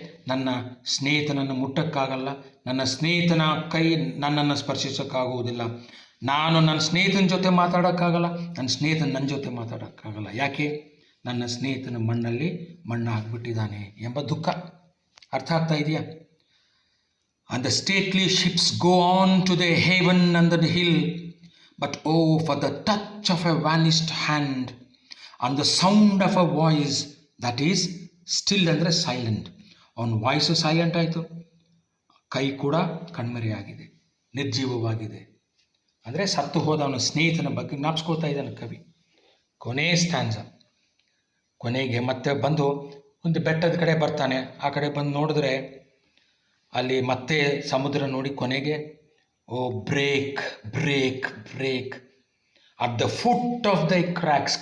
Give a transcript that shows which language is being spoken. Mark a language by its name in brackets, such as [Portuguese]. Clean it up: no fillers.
[Kannada] ನನ್ನ ಸ್ನೇಹಿತನನ್ನು ಮುಟ್ಟಕ್ಕಾಗಲ್ಲ, ನನ್ನ ಸ್ನೇಹಿತನ ಕೈ ನನ್ನನ್ನು ಸ್ಪರ್ಶಿಸೋಕ್ಕಾಗುವುದಿಲ್ಲ, ನಾನು ನನ್ನ ಸ್ನೇಹಿತನ ಜೊತೆ ಮಾತಾಡೋಕ್ಕಾಗಲ್ಲ, ನನ್ನ ಸ್ನೇಹಿತನ ನನ್ನ ಜೊತೆ ಮಾತಾಡೋಕ್ಕಾಗಲ್ಲ. ಯಾಕೆ? ನನ್ನ ಸ್ನೇಹಿತನ ಮಣ್ಣಲ್ಲಿ ಮಣ್ಣು ಹಾಕ್ಬಿಟ್ಟಿದ್ದಾನೆ ಎಂಬ ದುಃಖ. ಅರ್ಥ ಆಗ್ತಾ ಇದೆಯಾ? [English] And the stately ships go on to their haven under the hill, but oh, for the touch of a vanished hand and the sound of a voice that is still [Kannada] ಅಂದರೆ ಸೈಲೆಂಟ್. ಅವನ voice silent ಆಯಿತು, ಕೈ ಕೂಡ ಕಣ್ಮರೆಯಾಗಿದೆ, ನಿರ್ಜೀವವಾಗಿದೆ. ಅಂದರೆ ಸತ್ತು ಹೋದ ಅವನ ಸ್ನೇಹಿತನ ಬಗ್ಗೆ ಜ್ಞಾಪಿಸ್ಕೋತಾ ಇದ್ದಾನೆ ಕವಿ. ಕೊನೆ ಸ್ಟ್ಯಾನ್ಸ. ಕೊನೆಗೆ ಮತ್ತೆ ಬಂದು ಒಂದು ಬೆಟ್ಟದ ಕಡೆ ಬರ್ತಾನೆ. ಆ ಕಡೆ ಬಂದು ನೋಡಿದ್ರೆ ಅಲ್ಲಿ ಮತ್ತೆ ಸಮುದ್ರ ನೋಡಿ ಕೊನೆಗೆ [English] Oh break break break at the foot of the crags.